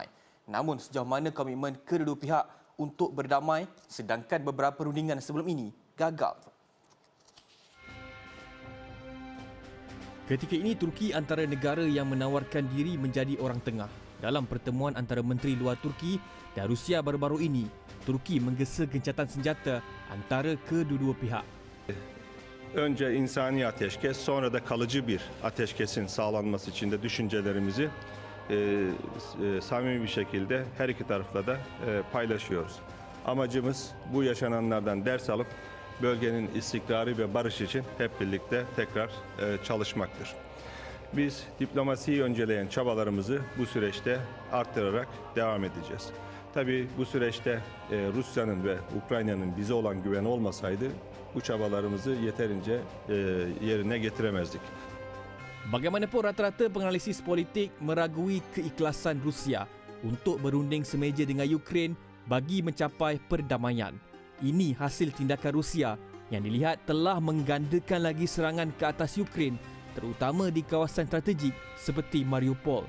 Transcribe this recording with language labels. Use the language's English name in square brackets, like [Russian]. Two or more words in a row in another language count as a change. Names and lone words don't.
[Malay] Namun sejauh mana komitmen kedua-dua pihak untuk berdamai, sedangkan beberapa rundingan sebelum ini gagal. Ketika ini, Turki antara negara yang menawarkan diri menjadi orang tengah. Dalam pertemuan antara Menteri Luar Turki dan Rusia baru-baru ini, Turki menggesa gencatan senjata antara kedua-dua pihak. [Turkish] Önce insani ateşkes, sonra da kalıcı bir ateşkesin sağlanması için de düşüncelerimizi samimi bir şekilde her iki tarafla da paylaşıyoruz. Amacımız bu yaşananlardan ders alıp bölgenin istikrarı ve barış için hep birlikte tekrar çalışmaktır. Biz diplomasiyi önceleyen çabalarımızı bu süreçte arttırarak devam edeceğiz. Tabii bu süreçte Rusya'nın ve Ukrayna'nın bize olan güveni olmasaydı bu çabalarımızı yeterince yerine getiremezdik. [Malay] Bagaimanapun, rata-rata penganalisis politik meragui keikhlasan Rusia untuk berunding semeja dengan Ukraine bagi mencapai perdamaian. Ini hasil tindakan Rusia yang dilihat telah menggandakan lagi serangan ke atas Ukraine, terutama di kawasan strategik seperti Mariupol.